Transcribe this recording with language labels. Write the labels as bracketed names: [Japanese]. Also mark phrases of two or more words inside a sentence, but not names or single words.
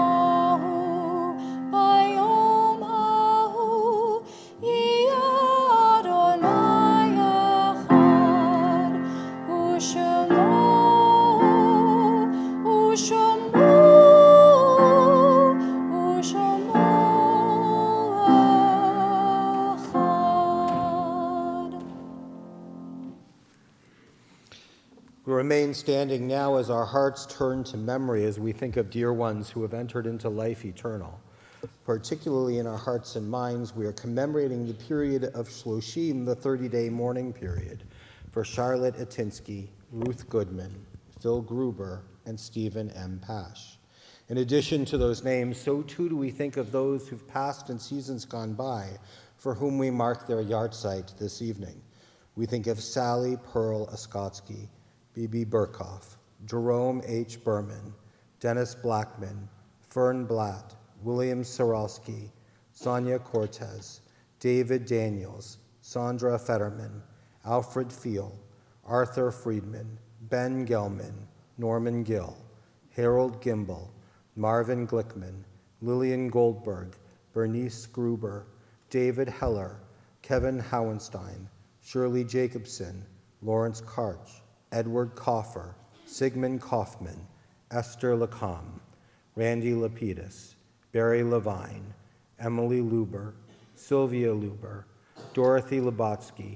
[Hebrew] ההוא יהיה אדוני אחד ושמו אחד. [English] We remain standing now as our hearts turn to memory as we think of dear ones who have entered into life eternal. Particularly in our hearts and minds, we are commemorating the period of Shloshim, the 30-day mourning period, for Charlotte Atinsky, Ruth Goodman, Phil Gruber, and Stephen M. Pash. In addition to those names, so too do we think of those who've passed in seasons gone by, for whom we mark their yahrzeit this evening. We think of Sally Pearl Oskotsky, B.B. Burkhoff, Jerome H. Berman, Dennis Blackman, Fern Blatt, William Soralski, Sonia Cortez, David Daniels, Sandra Fetterman, Alfred Fiel, Arthur Friedman, Ben Gelman, Norman Gill, Harold Gimbel, Marvin Glickman, Lillian Goldberg, Bernice Gruber, David Heller, Kevin Howenstein, Shirley Jacobson, Lawrence Karch, Edward Coffer, Sigmund Kaufman, Esther Lacombe, Randy Lapidus, Barry Levine, Emily Luber, Sylvia Luber, Dorothy Lubotsky,